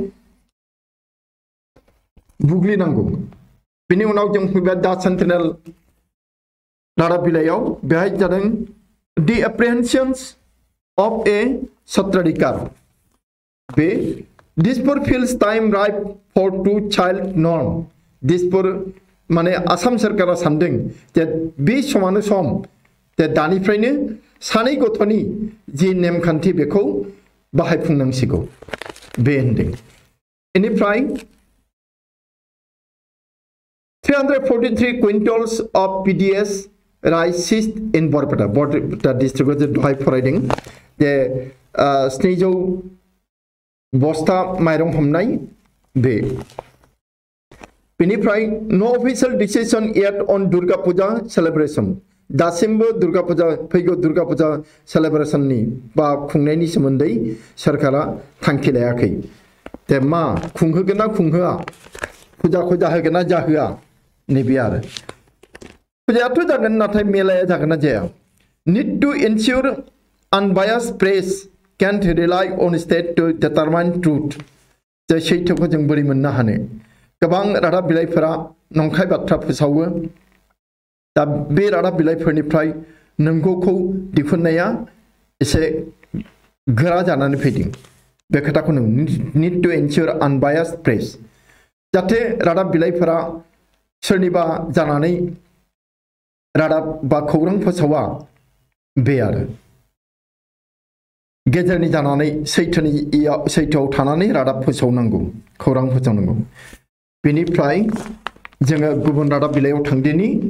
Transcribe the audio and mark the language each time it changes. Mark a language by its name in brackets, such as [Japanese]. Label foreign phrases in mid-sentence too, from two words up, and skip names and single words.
[Bodo] बुग्लिनांगौ बेनि उनाव जों फैबाय दा सेन्टिनेल रादाब बिलाइयाव बेहाय जादों [English] The apprehensions of a Satradhikar [Bodo] बे [English] Dispur feels time right for 2 child norm [Bodo] दिसपुर माने आसाम सरकारा सानदों जे बे समानो सम जे दानिफ्रायनो सानै गथ'नि जि नेमखान्थि बेखौ बाहायफुंनांसिगौ बे होनदों बेनिफ्राय [English] 343 quintals of PDS rice seized in Barpeta districtao [Bodo] जे दहाय फरायदों जे 700 बस्ता माइरं हमनाय बे बेनिफ्राय [English] No official decision yet on Durga Puja celebration दासिमबो [Bodo] दुर्गा पूजा फैगौ दुर्गा पूजा सेलिब्रेशननि बा खुंनायनि सोमोन्दै सरकारा थांखि लायाखै ते मा खुंहोगोन ना खुंहोआ फुजा खौ जाहोगोन ना जाहोआ नैबे आरो फुजायाथ' जागोन नाथाय मेलाया जागोन ना जाया [English] need to ensure unbiased press can't rely on state to determine truth [Bodo] जे सैथोखौ जों बोरै मोननो हानो गोबां रादाब बिलाइफोरा नंखाय बाथ्रा फोसावो दा बे रादाब बिलाइफोरनिफ्राय नंगौखौ दिहुननाया एसे गोरा जानानै फैदों बे खोथाखौ नों [English] need to ensure unbiased press [Bodo] जाहाथे रादाब बिलाइफोरा सोरनिबा जानानै रादाब बा खौरां फोसावा बे आरो गेजेरनि जानानै सैथोआव थानानै रादाब फोसावनांगौ खौरां फोसावनांगौ बेनिफ्राय जोङो गुबुन रादाब बिलाइयाव थांदिनि